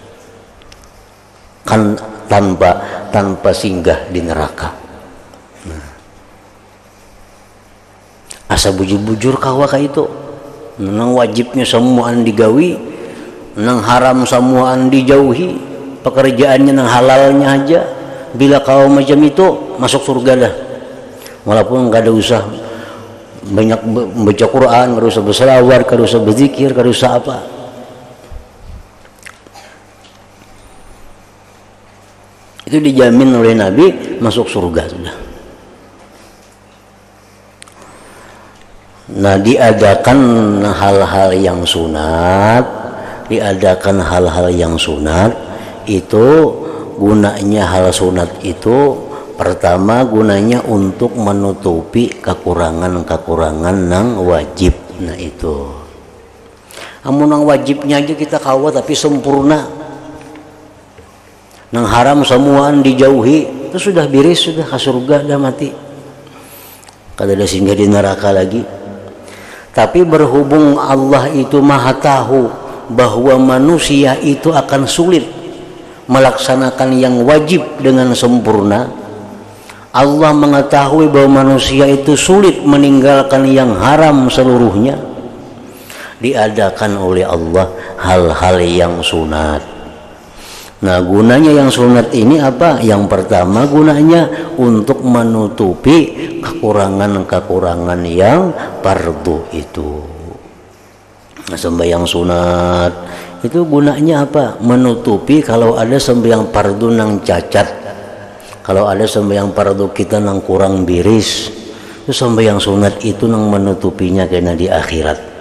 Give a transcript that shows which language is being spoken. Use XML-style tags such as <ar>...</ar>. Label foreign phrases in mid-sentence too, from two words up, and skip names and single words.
<id>Kan tanpa singgah di neraka. Nah.</id> <bjn>Asa bujur-bujur kawa ka itu. Nang wajibnya semuaan digawi, nang haram semuaan dijauhi, pekerjaannya nang halalnya aja. Bila kau macam itu masuk surga dah.</bjn> <id>Walaupun enggak ada usah banyak baca Quran, enggak usah berselawat, enggak usah berzikir, enggak usah apa. Itu dijamin oleh Nabi masuk surga sudah. Nah, diadakan hal-hal yang sunat, itu gunanya hal sunat itu pertama gunanya untuk menutupi kekurangan-kekurangan nang wajib. Nah itu.</id> <bjn>Amun nang wajibnya aja kita kawa tapi sempurna. Nang haram semuaan dijauhi, itu sudah biris, sudah ke surga, dah mati. Kada ada singgah di neraka lagi.</bjn> <id>Tapi berhubung Allah itu maha tahu bahwa manusia itu akan sulit melaksanakan yang wajib dengan sempurna. Allah mengetahui bahwa manusia itu sulit meninggalkan yang haram seluruhnya. Diadakan oleh Allah hal-hal yang sunat. Nah, gunanya yang sunat ini apa? Yang pertama gunanya untuk menutupi kekurangan-kekurangan yang fardu itu. Nah, sembahyang sunat itu gunanya apa? Menutupi kalau ada sembahyang fardu nang cacat. Kalau ada sembahyang fardu kita nang kurang biris, itu sembahyang sunat itu nang menutupinya kena di akhirat.</id>